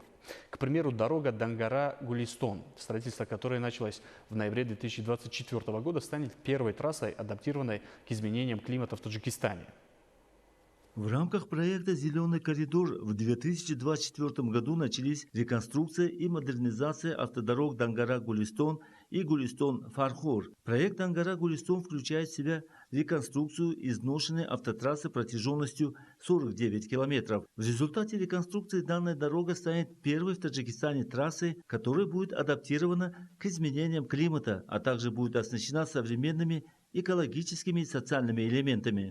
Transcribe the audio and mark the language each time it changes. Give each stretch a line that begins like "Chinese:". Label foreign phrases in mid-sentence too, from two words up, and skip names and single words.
Russian: К примеру, дорога Дангара-Гулистон, строительство которой началось в ноябре 2024 года, станет первой трассой, адаптированной к изменениям климата в Таджикистане. В рамках проекта «Зеленый коридор» в 2024 году начались реконструкция и модернизация автодорог Дангара-Гулистон и Гулистон-Фархор. Проект Дангара-Гулистон включает в себя реконструкцию изношенной автотрассы протяженностью 49 километров. В результате реконструкции данная дорога станет первой в Таджикистане трассой, которая будет адаптирована к изменениям климата, а также будет оснащена современными экологическими и социальными элементами.